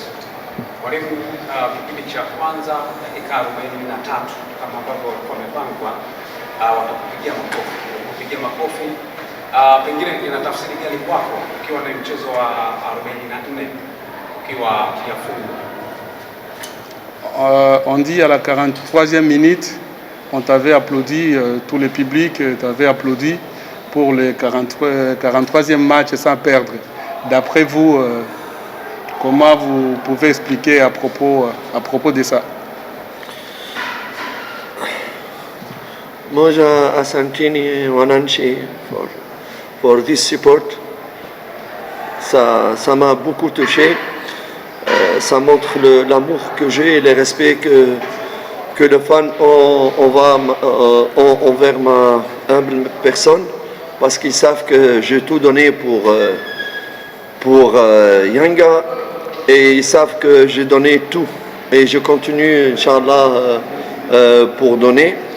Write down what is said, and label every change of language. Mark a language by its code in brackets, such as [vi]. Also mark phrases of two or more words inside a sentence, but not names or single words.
[sw] Mwalimu, kipindi cha kwanza dakika 43 kama ambavyo walikuwa wamepangwa, watakupigia makofi. Pengine ina tafsiri gani kwako ukiwa na mchezo wa 44 ukiwa kiafungu? [fr] On dit à la 43e minute, on t'avait applaudi, tout le public t'avait applaudi pour le 43e match sans perdre. D'après vous, comment vous pouvez expliquer à propos de ça? [sw] Moja asanteni wananchi [en] for this support. [fr] ça m'a beaucoup touché. Ça montre l'amour que j'ai et le respect que les fans ont envers ma humble personne, parce qu'ils savent que j'ai tout donné pour Yanga, et ils savent que j'ai donné tout et je continue, Inch'Allah, pour donner.